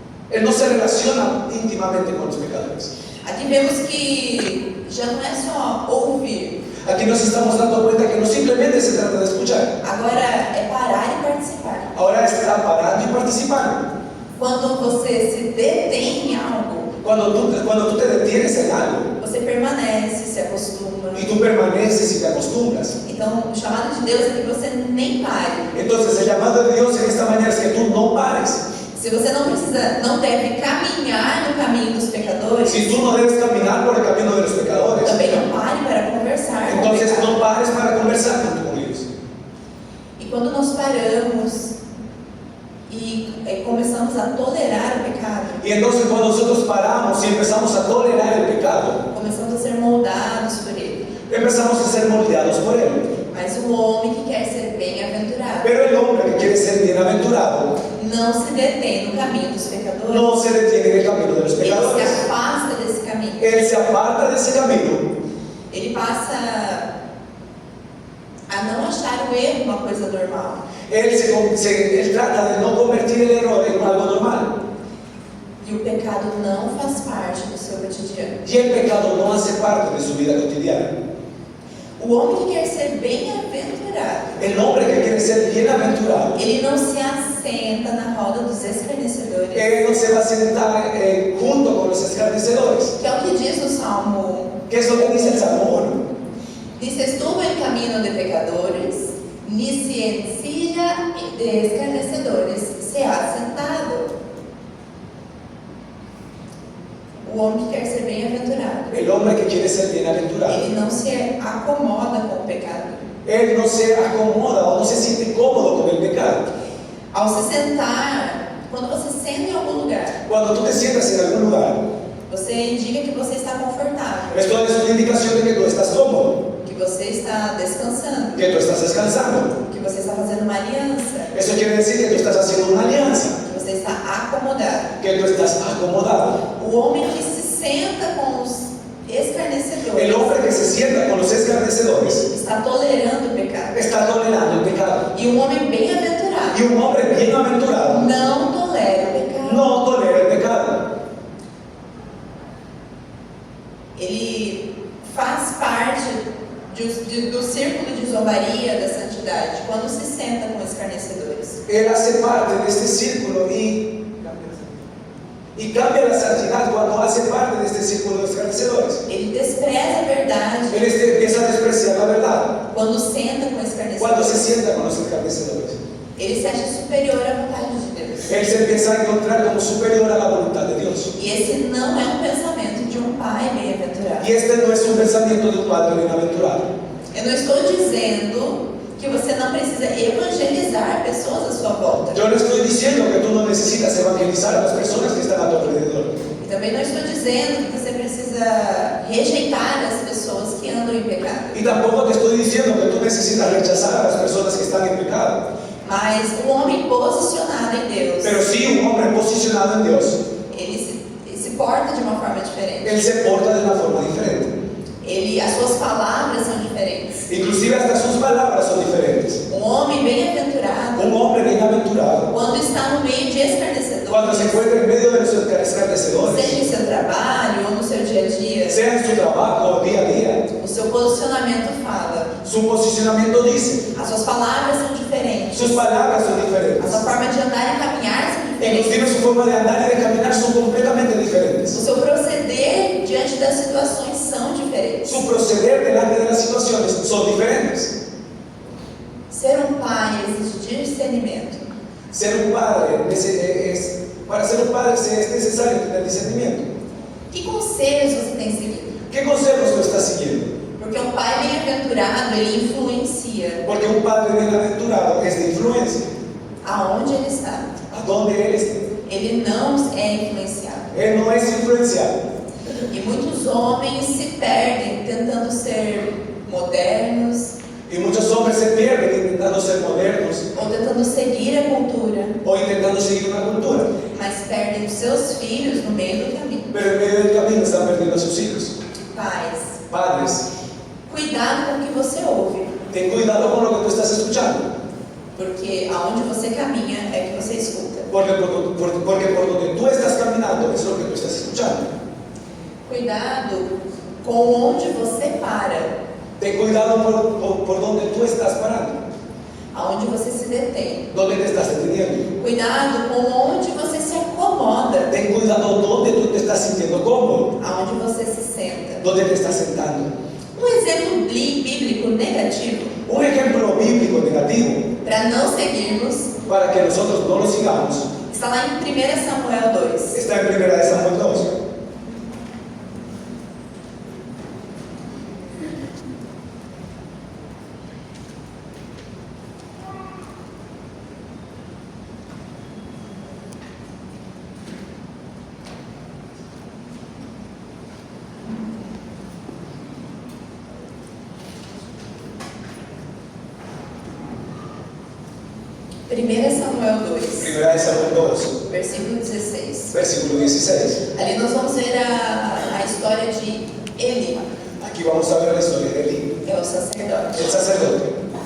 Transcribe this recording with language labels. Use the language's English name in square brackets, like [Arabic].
[Spanish] Él no se relaciona íntimamente con los pecadores. [Portuguese] Aqui vemos que já não é só ouvir, [Spanish] Aquí nos estamos dando cuenta que no simplemente se trata de escuchar. [Portuguese] agora é parar e participar. [Spanish] Ahora está parando y participando. [Portuguese] Quando você se detém em algo, [Spanish] Cuando tú te detienes en algo [Portuguese] você permanece, se acostuma. [Spanish] y tú permaneces y te acostumbras. [Portuguese] Então, o chamado de Deus é que você nem pare. [Spanish] Entonces el llamado de Dios en esta mañana es que tú no pares. [Portuguese] Se você não deve caminhar no caminho dos pecadores, [Spanish] Si tú no debes caminar por el camino de los pecadores, [Portuguese] também não pare para conversar com o [Spanish] entonces [Portuguese] pecado. [Spanish] no pares para conversar con ellos. [Portuguese] E quando nós paramos e começamos a tolerar o pecado, [Spanish] Y entonces cuando nosotros paramos y empezamos a tolerar el pecado, [Portuguese] começamos a ser moldados por ele. [Spanish] empezamos a ser moldeados por él. [Portuguese] Mas o homem que quer ser bem-aventurado [Spanish] Pero el hombre que quiere ser bienaventurado [Portuguese] não se detém no caminho dos pecadores. [Spanish] no se detiene en el camino de los [Portuguese] Ele se [Spanish] pecadores. [Portuguese] afasta desse caminho. [Spanish] Él se aparta de ese camino. [Portuguese] Ele passa a não achar o erro uma coisa normal. [Spanish] Él trata de no convertir el error en algo normal. [Portuguese] E o pecado não faz parte do seu cotidiano. [Spanish] Y el pecado no hace parte de su vida cotidiana. [Portuguese] O homem que quer ser bem-aventurado, [Spanish] El hombre que quiere ser bienaventurado, [Portuguese] ele não se assenta na roda dos escarnecedores. [Spanish] él no se va a sentar junto con los escarnecedores. [Portuguese] Que é o que diz o Salmo. [Spanish] ¿Qué es lo que dice el Salmo 1? Dice, estuvo en camino de pecadores, ni se en silla de escarnecedores se ha sentado. [Portuguese] O homem que quer ser bem-aventurado, [Spanish] El hombre que quiere ser bienaventurado, [Portuguese] ele não se acomoda com o pecado. [Spanish] él no se acomoda o no se siente cómodo con el pecado. [Portuguese] Ao se sentar, quando você senta em algum lugar, [Spanish] Cuando tú te sientas en algún lugar, [Portuguese] você indica que você está confortável, [Spanish] esto es una indicación de que tú estás cómodo, [Portuguese] que você está descansando, [Spanish] que tú estás descansando. [Portuguese] que você está fazendo uma aliança, [Spanish] Eso quiere decir que tú estás haciendo una alianza, [Portuguese] que você está acomodado. [Spanish] que tú estás acomodado. [Portuguese] O homem que se senta com os escarnecedores [Spanish] El hombre que se sienta con los escarnecedores [Portuguese] está tolerando o pecado. [Spanish] está tolerando el pecado. [Portuguese] E um homem bem-aventurado [Spanish] Y un hombre bienaventurado [Portuguese] não tolera o pecado. [Spanish] no tolera el pecado. [Portuguese] Ele faz parte do círculo de zombaria da santidade quando se senta com escarnecedores. [Spanish] Él hace parte de este círculo y cambia la santidad cuando hace parte de este círculo de escarnecedores. [Portuguese] Ele despreza a verdade [Spanish] Él empieza a despreciar la verdad [Portuguese] quando senta com [Spanish] cuando se [Portuguese] escarnecedores. [Spanish] sienta con los escarnecedores. [Portuguese] Ele se acha superior à vontade de Deus. [Spanish] Él se empieza a encontrar como superior a la voluntad de Dios. [Portuguese] E esse não é um pensamento de um pai bem-aventurado. [Spanish] Y este no es un pensamiento de un padre bienaventurado. [Portuguese] Eu não estou dizendo que você não precisa evangelizar pessoas à sua volta. [Spanish] Yo no estoy diciendo que tú no necesitas evangelizar a las personas que están a tu alrededor. [Portuguese] E também não estou dizendo que você precisa rejeitar as pessoas que andam em pecado. [Spanish] Y tampoco te estoy diciendo que tú necesitas rechazar a las personas que están en pecado. [Portuguese] Mas um homem posicionado em Deus, [Spanish] Pero sí, un hombre posicionado en Dios, [Portuguese] ele se porta de uma forma diferente. [Spanish] él se porta de una forma diferente. [Portuguese] As suas palavras são diferentes. [Spanish] Inclusive hasta sus palabras son diferentes. [Portuguese] Um homem bem-aventurado, [Spanish] Un hombre bienaventurado, [Portuguese] quando está no meio de [Spanish] cuando se [Portuguese] escarnecedores, [Spanish] encuentra en medio de los escarnecedores, [Portuguese] seja em seu trabalho ou no seu dia a dia, [Spanish] sea en su trabajo o día a día, [Portuguese] o seu posicionamento fala. [Spanish] su posicionamiento dice, [Portuguese] As suas palavras são diferentes. [Spanish] sus palabras son [Portuguese] A [Spanish] diferentes. [Portuguese] sua forma de andar e caminhar são diferentes. [Spanish] Inclusive su forma de andar y de caminar son completamente diferentes. [Portuguese] O seu proceder diante das situações são diferentes. [Spanish] Su proceder delante de las situaciones son diferentes. [Portuguese] Ser um pai exige discernimento. [Spanish] Ser un padre, para ser un padre es necesario tener discernimiento. [Portuguese] Que conselhos você tem seguido? [Spanish] ¿Qué consejos tú estás siguiendo? [Portuguese] Porque um pai bem-aventurado, ele influencia [Spanish] Porque un padre bienaventurado es de influencia. [Portuguese] aonde ele está. [Spanish] ¿A dónde él está? [Portuguese] Ele não é influenciado. [Spanish] Él no es influenciado. [Portuguese] E muitos homens se perdem tentando ser modernos [Spanish] Y muchos hombres se pierden intentando ser modernos [Portuguese] ou tentando seguir a cultura, [Spanish] o intentando seguir una cultura. [Portuguese] mas perdem os seus filhos no meio do caminho. [Spanish] Pero en medio del camino están perdiendo a sus hijos. [Portuguese] Pais, [Spanish] Padres, [Portuguese] cuidado com o que você ouve, [Spanish] ten cuidado con lo que tú estás escuchando. [Portuguese] porque aonde você caminha é que você escuta. [Spanish] Porque por donde tú estás caminando es lo que tú estás escuchando. [Portuguese] Cuidado com onde você para, [Spanish] Ten cuidado por donde tú estás parando, [Portuguese] aonde você se detém. [Spanish] donde te estás deteniendo. [Portuguese] Cuidado com onde você se acomoda, [Spanish] Ten cuidado donde tú te estás sintiendo cómodo, [Portuguese] aonde você se senta. [Spanish] donde te estás sentando. [Portuguese] Um exemplo bíblico negativo [Spanish] Un ejemplo bíblico negativo [Portuguese] para não seguirmos [Spanish] para que nosotros no lo sigamos [Portuguese] está lá em 1 Samuel 2. [Spanish] está en 1 Samuel 2. [Portuguese] Samuel 2, [Spanish] 1 Samuel 2, [Portuguese] versículo 16. [Spanish] versículo 16. [Portuguese] Ali nós vamos ver a história de Eli, [Spanish] Aquí vamos a ver la historia de Eli, [Portuguese] é o sacerdote. [Spanish] el sacerdote.